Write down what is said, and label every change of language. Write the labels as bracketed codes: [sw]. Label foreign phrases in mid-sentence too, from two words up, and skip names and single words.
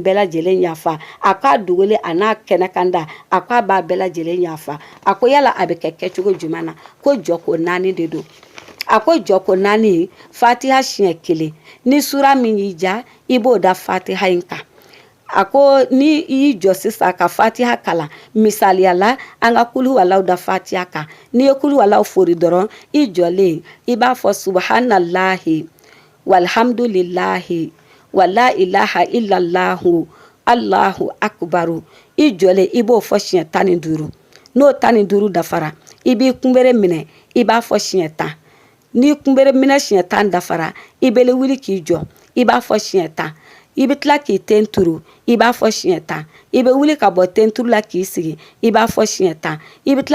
[bm] bɛɛ lajɛlen yafa a k'a dogoli a n'a kɛnɛ kan da a ko a b'a bɛɛ lajɛlen yafa a ko yala a bɛ kɛ kɛcogo jumɛn na ko jɔko 4 de don a ko jɔko 4 fatiha siɲɛ 1 ni sura min y'i ja i b'o da fatiha in kan a ko ni i y'i jɔ sisan ka fatiha kalan misaliya la an ka kulu walaw da fatiha kan n'i ye kulu walaw fori dɔrɔn i jɔlen i b'a fɔ subhanallahi [ar] والحمد لله ولا إله إلا الله الله أكبر [bm] i jɔlen i b'o fɔ siɲɛ 15 n'o 15 dafara i b'i kunbere minɛ i b'a fɔ siɲɛ 10 n'i kunbere minɛ siɲɛ 10 dafara i bɛ wuli k'i jɔ i b'a fɔ siɲɛ 10 i bɛ tila k'i ten turu i b'a fɔ siɲɛ 10 i bɛ wuli ka bɔ ten turu la k'i sigi i b'a fɔ siɲɛ 10 i bɛ